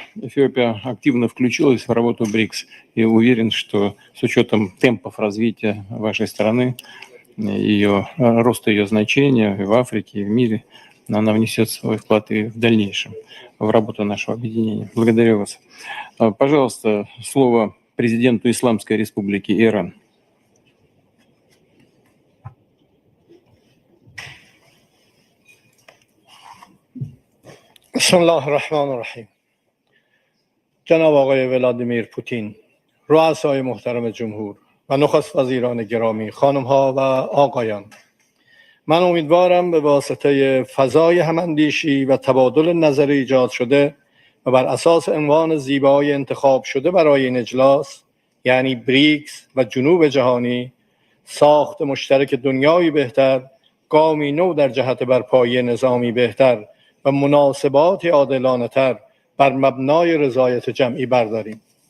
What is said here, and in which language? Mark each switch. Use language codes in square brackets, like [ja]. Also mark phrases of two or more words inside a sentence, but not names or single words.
[ru] Эфиопия активно включилась в работу БРИКС и уверен, что с учетом темпов развития вашей страны, роста ее значения и в Африке, и в мире, она внесет свой вклад и в дальнейшем в работу нашего объединения. Благодарю вас. Пожалуйста, слово президенту Исламской Республики Иран. [ar] بسم الله الرحمن الرحیم. [fa] جناب آقای ولادیمیر پوتین، رؤسای محترم جمهور و نخست وزیران گرامی، خانم‌ها و آقایان، من امیدوارم به واسطه فضای هماندیشی و تبادل نظر ایجاد شده و بر اساس عنوان زیبای انتخاب شده برای این اجلاس، یعنی بریکس و جنوب جهانی، ساخت مشترک دنیایی بهتر، گامی نو در جهت برپایی نظامی بهتر و مناسبات عادلانه‌تر بر مبنای رضایت جمعی برداریم.